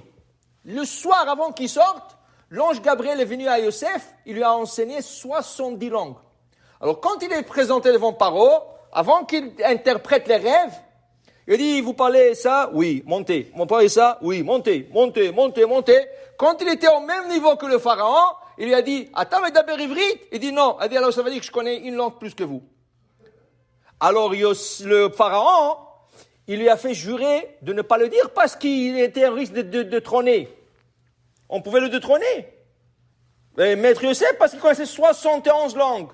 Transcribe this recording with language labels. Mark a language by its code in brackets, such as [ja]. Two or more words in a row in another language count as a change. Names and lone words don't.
[fr] Le soir avant qu'il sorte, l'ange Gabriel est venu à Yosef, il lui a enseigné 70 langues. Alors quand il est présenté devant Paro, avant qu'il interprète les rêves, il dit, vous parlez ça? Oui, montez. Vous parlez ça? Oui, montez. Quand il était au même niveau que le pharaon, il lui a dit, [he] אתה מדבר עברית? [fr] Il dit non. Il dit, alors ça veut dire que je connais une langue plus que vous. Alors le pharaon, il lui a fait jurer de ne pas le dire parce qu'il était un risque de trôner. On pouvait le détrôner. Et Maître Yosef, parce qu'il connaissait 71 langues.